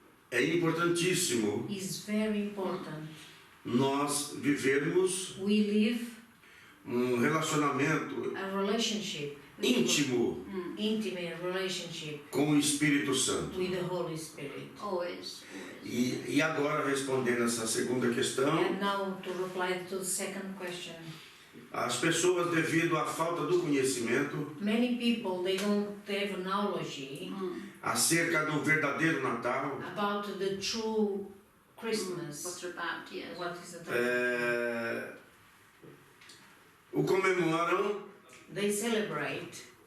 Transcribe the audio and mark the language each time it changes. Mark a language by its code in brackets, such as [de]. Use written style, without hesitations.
[pt] É importantíssimo [en] Is very important. [pt] nós vivermos [en] We live [pt] relacionamento [en] a relationship, [pt] íntimo [en] intimate relationship [pt] com o Espírito Santo. [en] with the Holy Spirit. Always. [pt] E agora, respondendo essa segunda questão, [en] And now to reply to the second question. [pt] as pessoas, devido à falta do conhecimento [en] Many people, they don't have knowledge [pt] acerca do verdadeiro Natal, [en] about the true Christmas. What's about, yes. What is the [pt] o comemoram [en] They celebrate